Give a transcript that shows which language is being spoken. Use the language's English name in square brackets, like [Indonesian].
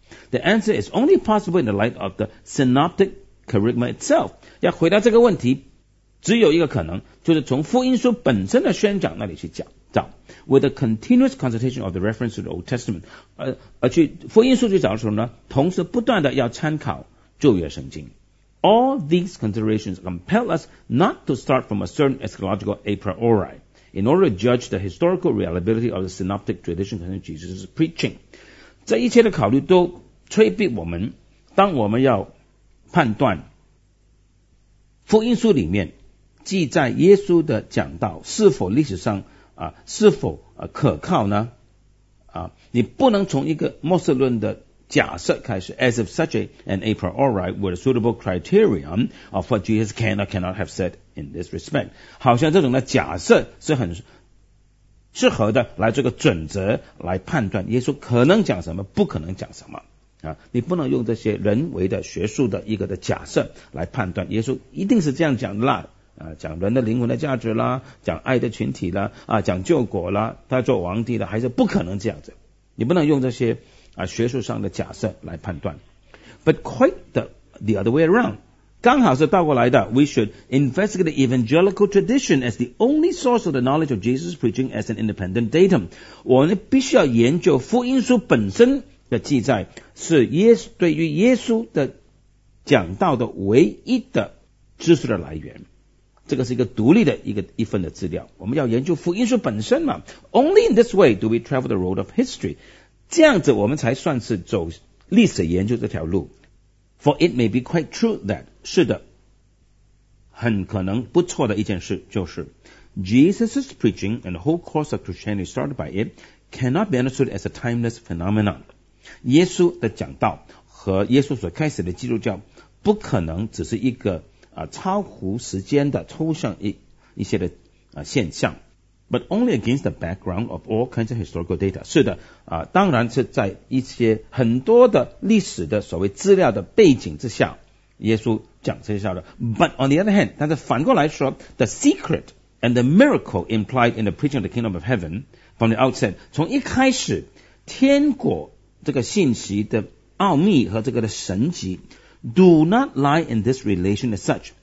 [English] The answer is only possible in the light of the synoptic kerygma itself. [Chinese] 要回答这个问题只有一个可能，就是从福音书本身的宣讲那里去讲到。 [English] With a continuous consultation of the reference to the Old Testament, [Chinese] 而去福音书去找的时候呢，同时不断的要参考旧约圣经。 [English] All these considerations compel us not to start from a certain eschatological a priori in order to judge the historical reliability of the synoptic tradition concerning Jesus' preaching. [Chinese] 这一切的考虑都催逼我们，当我们要判断福音书里面记载耶稣的讲道是否历史上啊是否啊可靠呢？啊，你不能从一个末世论的假设开始 ， [English] as if such an a priori were a suitable criterion of what Jesus can or cannot have said in this respect， [Chinese] 好像这种的假设是很适合的来做个准则来判断耶稣可能讲什么，不可能讲什么。啊，你不能用这些人为的学术的一个的假设来判断耶稣一定是这样讲的啦，啊，讲人的灵魂的价值啦，讲爱的群体啦，啊，讲救国啦，他做皇帝啦，还是不可能这样子。你不能用这些啊学术上的假设来判断。 [English] But quite the other way around， [Chinese] 刚好是倒过来的。 [English] We should investigate the evangelical tradition as the only source of the knowledge of Jesus preaching as an independent datum。 [Chinese] 我们必须要研究福音书本身。的记载是耶稣对于耶稣的讲道的唯一的知识的来源，这个是一个独立的一份的资料。我们要研究福音书本身嘛。 [English] Only in this way do we travel the road of history. [Chinese] 这样子我们才算是走历史研究这条路。 [English] For it may be quite true that [Chinese] 是的，很可能不错的一件事就是 [English] Jesus's preaching and the whole course of Christianity started by it cannot be understood as a timeless phenomenon. [Chinese] 耶稣的讲道和耶稣所开始的基督教不可能只是一个啊超乎时间的抽象一些的啊现象。 [English] But only against the background of all kinds of historical data. [Chinese] 是的啊，当然是在一些很多的历史的所谓资料的背景之下耶稣讲这些的。 [English] But on the other hand, [Chinese] 但是反过来说 [English] the secret and the miracle implied in the preaching of the kingdom of heaven from the outset, [Chinese] 从一开始天国这个信息的奥秘和这个的神迹 [English] do not lie in this relation as such.